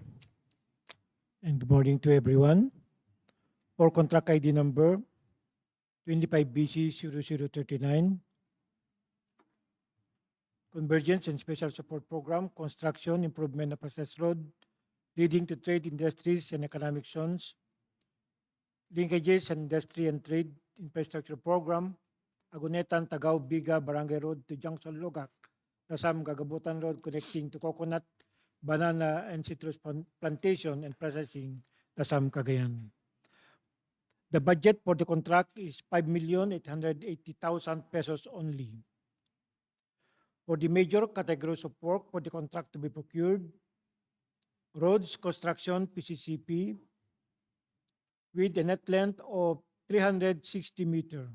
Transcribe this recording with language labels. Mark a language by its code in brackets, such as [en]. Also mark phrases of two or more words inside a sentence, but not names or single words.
[en] And good morning to everyone. For contract ID number 25BC0039, Convergence and Special Support Program, Construction, Improvement of Access Road, leading to trade, industries, and economic zones, linkages and industry and trade infrastructure program, Agunetan, Tagaw, Biga, Barangay Road to Junction Logak, Lasam, Gagabutan Road connecting to coconut, banana, and citrus plantation and processing, Lasam, Cagayan. The budget for the contract is 5,880,000 pesos only. For the major categories of work for the contract to be procured, roads construction PCCP with a net length of 360 meter.